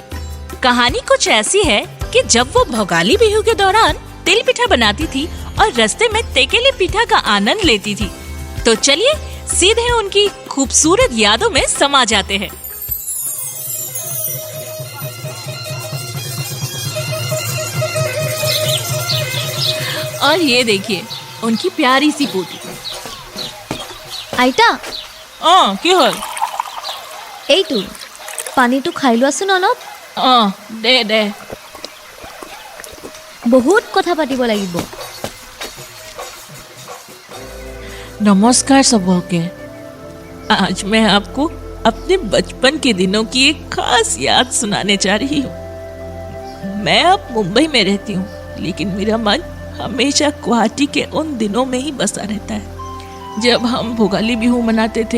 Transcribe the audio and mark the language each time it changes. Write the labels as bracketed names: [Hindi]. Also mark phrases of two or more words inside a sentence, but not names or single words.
[Hindi] कहानी कुछ ऐसी है कि जब वो भोगाली बिहू के दौरान तिल पिठा बनाती थी और रास्ते में तेकेली पिठा का आनंद लेती थी। तो चलिए सीधे उनकी खूबसूरत यादों में समा जाते हैं। और ये देखिए उनकी प्यारी सी पोती। [Assamese] আইতা কি হল? এইটো পানীটো খাই লোৱাচোন অলপ। দে দে। বহুত কথা পাতিব লাগিব। [Hindi] नमस्कार सबके। आज मैं आपको अपने बचपन के दिनों की एक खास याद सुनाने जा रही हूँ। मैं अब मुंबई में रहती हूँ, लेकिन मेरा मन हमेशा गुवाहाटी के उन दिनों में ही बसा रहता है जब हम भोगाली बिहू मनाते थे।